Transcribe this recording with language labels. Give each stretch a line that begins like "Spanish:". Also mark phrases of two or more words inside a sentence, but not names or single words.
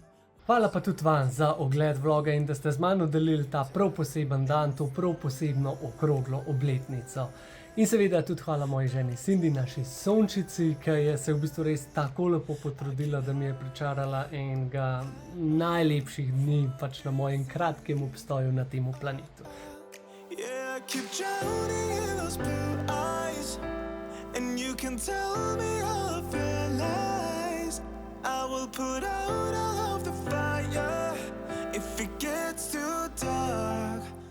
Slovenian: Hvala pa tudi vam za ogled vloga in da ste z mano delili ta prav poseben dan, to prav posebno okroglo obletnico. In seveda tudi hvala moji ženi Cindy, naši sončici, ki je se v bistvu res tako lepo potrudila, da mi je pričarala enega najlepših dni pač na mojem kratkem obstoju na tem planetu.
English: Yeah, I keep drowning in those blue eyes, and you can tell me all of your lies. I will put out all of the fire if it gets too dark.